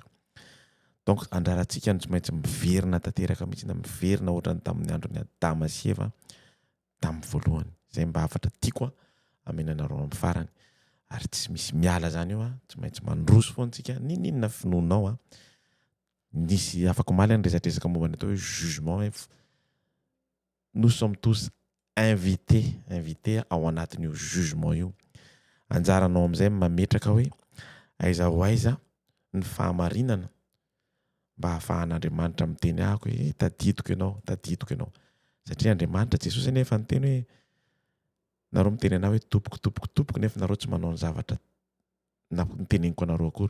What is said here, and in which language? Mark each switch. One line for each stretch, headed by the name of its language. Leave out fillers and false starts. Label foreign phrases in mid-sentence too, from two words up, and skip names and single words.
Malagasy: Donc andrarantsika no tsy maintsy miverina tanteraka mihitsy, na miverina ohatra ny tamin'ny andron'ny Adama sy Eva tamin'ny voalohany. Zay mba afatra tiako amenanareo amin'ny farany. Ary tsy misy miala zany io tsy maintsy mandroso foana tsika ninona finoanao nisy afaka omaly ny resadresaka momba ny atao hoe jugement.
French: Nous sommes tous invités
Malagasy: ao anatin'io
French: jugement io.
Malagasy: Anjaranao amin'izay mametraka hoe aiza ho aiza ny fahamarinana mba ahafahan'Andriamanitra miteny ahako hoe tadidiko ianao. Satria Andriamanitra Jesosy nefa niteny hoe nareo miteny anao hoe tompoko nefa nareo tsy manao ny zavatra niteneniko anareo akory.